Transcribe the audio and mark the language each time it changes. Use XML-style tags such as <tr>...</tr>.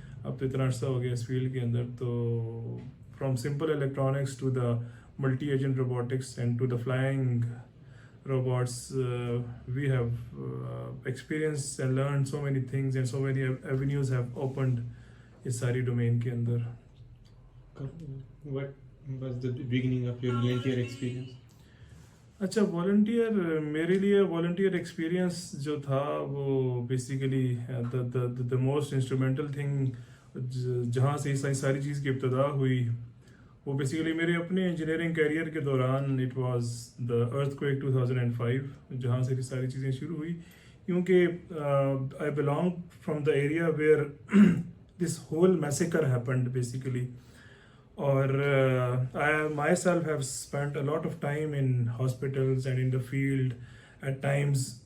<hi>अब तो इतना अर्सा हो गया इस फील्ड के अंदर, तो</hi> <en>from simple electronics to the multi agent robotics and to the flying robots, we have experienced and learned so many things, and so many avenues have opened</en> <hi>इस सारी डोमेन के अंदर।</hi> <en>What was the beginning of your volunteer experience?</en> <hi>अच्छा, volunteer, मेरे लिए volunteer experience जो था वो basically</hi> <en>the most instrumental thing</en> <hi>जहाँ से सारी चीज़ की इब्तदा हुई, वो बेसिकली मेरे अपने इंजीनियरिंग कैरियर के दौरान</hi> <en>it was the earthquake</en> <hi>2005, जहाँ से सारी चीज़ें शुरू हुई।</hi> <en>क्योंकि I belong from the area where this whole massacre happened basically, और I myself have spent a lot of time in hospitals and in the field, at times</en>